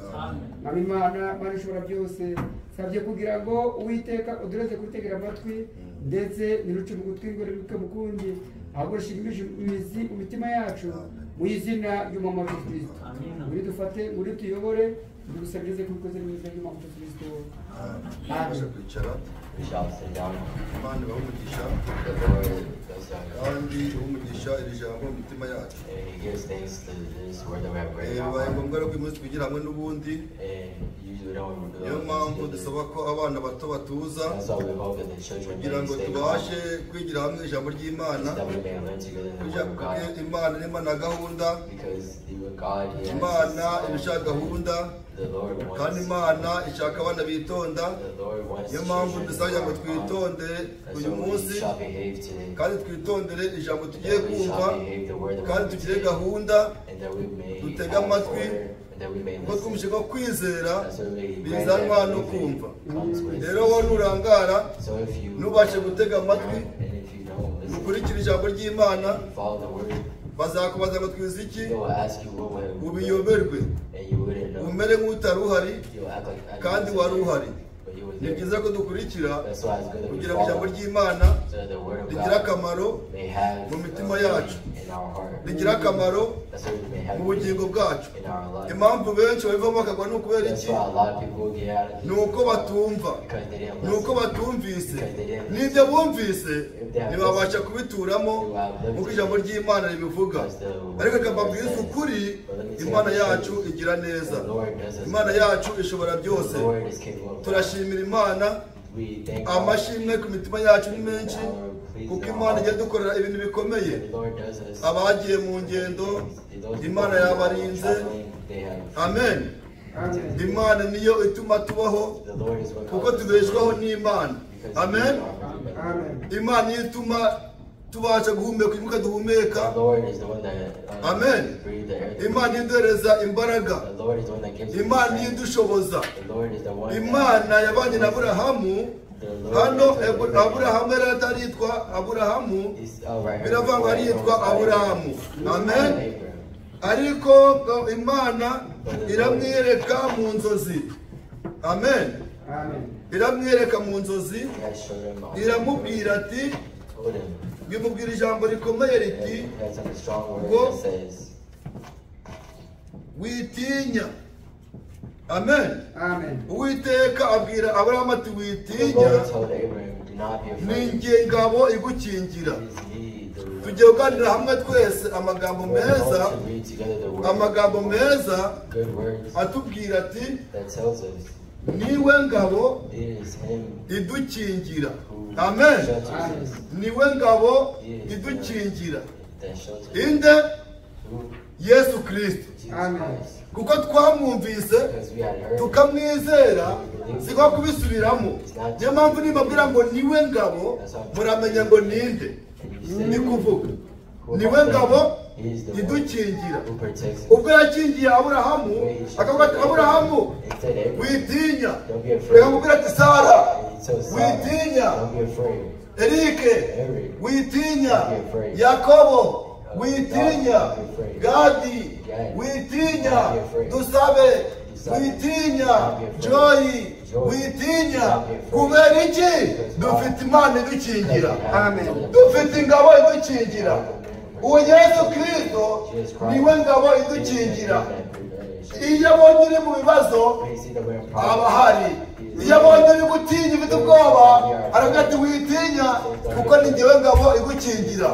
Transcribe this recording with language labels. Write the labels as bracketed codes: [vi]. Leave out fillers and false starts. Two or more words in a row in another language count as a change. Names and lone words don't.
[rw] Mwami Mana ishobora byose, sabye kugira ngo Uwiteka udureze kutegera amatwi ndetse niruce mu gutwi ngo riruke mu kundi, ahubwo rishingimishe imizi mu mitima yacu mu izina ry'Umwami wacu Yesu Kristo. Uri dufate, uri tuyobore, ndugusabirize kubikoze mu izina ry'Umwami wacu Yesu Kristo. Amen. Kwicara. [en] We shall sit down. [rw] Imana bahumugisha [en] The Lord does that. [rw] kandi bahumugisha iri jambo mu mitima yacu. [en] And He gives thanks to this word that we have read. [rw] Bibaye ngombwa ko uyu munsi twigira hamwe n'ubundi, [en] And usually we don't do [rw] niyo mpamvu dusaba ko abana bato batuza [en] That's why we hope that the children [rw] kugira [en] may [rw] ngo [en] stay calm, [rw] tubashe kwigira hamwe ijambo ry'Imana. [en] that we may learn together the word of God. [rw] Imana ni Imana gahunda, [en] Because God, He [rw] Imana [en] has [rw] irashaka gahunda, [en] the Lord [rw] kandi [en] wants. [rw] Imana ishaka abana bitonda. [en] The Lord wants [rw] Niyo mpamvu [en] children [rw] dusabye ngo [en] to be calm. [rw] twitonde [en] And [rw] uyu [en] so [rw] munsi, [en] we shall behave today. [rw] kandi twitondere ijambo tugiye [en] That we [rw] kumva, [en] shall behave the word that we [rw] kandi [en] have [rw] tugire [en] today. [rw] gahunda, [en] And that we may [rw] dutege [en] have [rw] amatwi, [en] order, and that we may [rw] kuko [en] listen. [rw] twumvise ko kwizera [en] And so we grant [rw] bizanwa [en] that [rw] no [en] believing [rw] kumva. [en] comes with [rw] Rero wowe nurangara, [en] So if you [rw] ntubashe gutega amatwi, [en] and if you don't listen, [rw] ukurikire ijambo ry'Imana, [en] follow the word, [rw] bazakubaza ngo twize iki, [en] they will ask you what will [rw] ubiyoberwe, [en] and you wouldn't know. [rw] umere nk'utari uhari [en] You will act like [rw] kandi wari uhari. [en] but you were [rw] Ni [en] there. [rw] byiza ko dukurikira [en] That's why it's good that we [rw] kugira ngo ijambo [en] follow [rw] ry'Imana [en] so that the word of [rw] rigira [en] God [rw] akamaro, [en] may have [rw] mu mitima [en] meaning [rw] yacu. [en] in our heart. [rw] rigira akamaro [en] That's why we may have [rw] mu bugingo [en] meaning [rw] bwacu. [en] in our life. [rw] Impamvu benshi babivamo bakagwa ni ukubera [en] That's [rw] iki? [en] why a lot of people get out of [rw] Ni [en] this [rw] uko batumva, [en] because they didn't [rw] ni uko [en] listen. [rw] batumvise, n'ibyo bumvise ntibabasha kubituramo nk'uko ijambo ry'Imana ribivuga. Ariko reka mbabwire ukuri, Imana yacu igira neza, Imana yacu ishobora byose. [en] The Lord is capable of. [rw] Turashimira Imana, [en] We thank God. [rw] amashimwe ku mitima yacu ni menshi, [en] Please [rw] kuko [en] know [rw] Imana ijya dukorera ibintu bikomeye. [en] the Lord does us. [rw] Abagiye mu ngendo, Imana yabarinze. Amen. Amen. Imana niyo ituma tubaho, [en] The Lord is what [rw] kuko tubeshwaho n'Imana. Amen. Amen. Imana niyo ituma tubasha guhumeka umwuka duhumeka. [en] The Lord is the one that Amen. breathes the air. [rw] Imana iduhereza imbaraga, [en] The Lord is the one that gives us [rw] Imana niyo [en] strength. [rw] idushoboza. [en] The Lord is the one [rw] Imana yabanye na Aburahamu. [en] The Lord [rw] Hano [en] is the one [rw] Aburahamu yari ataritwa Aburahamu, [en] is over here. [rw] biravuga ngo aritwa Aburahamu. Amen. Abraham. Ariko Imana iramwiyereka mu nzozi. Amen. Amen. Iramwiyereka mu nzozi, [en] He has showed him all. [rw] iramubwira ati [en] told him, [rw] bimubwira ijambo rikomeye [en] that [rw] riti [en] he had some strong Go. word that says, [rw] witinya. Amen. Amen. Uwiteka abwira Aburahamu ati [en] the [rw] witinya, [en] Lord told Abraham, do not be [rw] ni [en] afraid. [rw] njye ngabo igukingira. [en] It is me, the Lord. [rw] Tugiye kuganira hamwe twese amagambo [en] We're going [rw] meza, [en] to read together the word, [rw] amagambo meza [en] good words [rw] atubwira ati [en] that tells us [rw] niwe ngabo [en] it is him [rw] idukingira. [en] who Amen. shelters us, [rw] Niwe ngabo idukingira. [en] that shelters [rw] Inde [en] who Yesu Kristo. Jesus Amen. Christ. [rw] Kuko twamwumvise [en] Because we had heard [rw] tukamwizera si nko kubisubiramo. Niyo mpamvu nibabwira ngo niwe ngabo muramenya ngo ninde. Ni kuvuga niwe ngabo [en] he is the one [rw] idukingira. [en] who protects us. [rw] Ubwo yakingiye Aburahamu akavuga ati Aburahamu [en] He said, Abraham, [rw] witinya. [en] don't be afraid. [rw] Reka mubwira ati Sara [en] And he told Sarah, [rw] witinya. [en] don't be afraid. Erike Eric, [rw] witinya. [en] don't be afraid. [rw] Yakobo witinya. [en] Don't be afraid. Gadi Gad, [rw] witinya. [en] don't be afraid. Dusabe Dusabe, [rw] witinya. [en] don't be afraid. Joyi Joy, [rw] witinya. [en] don't be afraid. [rw] Kubera iki? [en] Because [rw] Dufite Imana idukingira. Amen. Dufite ingabo idukingira. Uwo Yesu Kristo niwe ngabo idukingira. Iyo abonye uri mu bibazo aba ahari. Iyo abonye uri gutinya ufite ubwoba aravuga ati witinya kuko ni njyewe ngabo igukingira.